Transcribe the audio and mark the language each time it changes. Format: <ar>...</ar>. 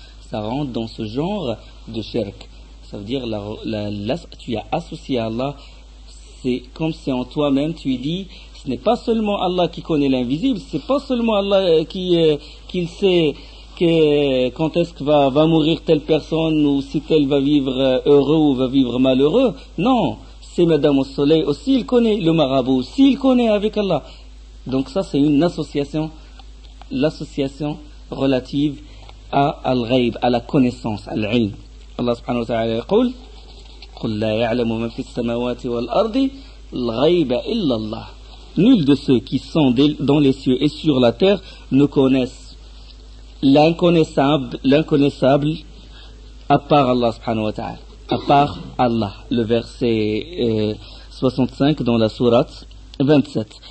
<fr>Ça rentre dans ce genre de shirk. Ça veut dire tu as associé à Allah, c'est comme si en toi-même tu dis ce n'est pas seulement Allah qui connaît l'invisible, c'est pas seulement Allah qui sait quand est-ce que va mourir telle personne ou si telle va vivre heureux ou va vivre malheureux. Non, c'est Madame au Soleil aussi, il connaît le marabout aussi, il connaît avec Allah. Donc ça c'est une association, l'association relative à al-ghaib, à la connaissance, à l'ilm.</fr> <ar>Allah subhanahu wa ta'ala yaqul قل لا يعلم من في السماوات والأرض الغيب إلا الله.</ar> <fr>Nul de ceux qui sont dans les cieux et sur la terre ne connaissent l'inconnaissable à part Allah subhanahu wa ta'ala, à part Allah. Le verset 65 dans la sourate 27.</fr>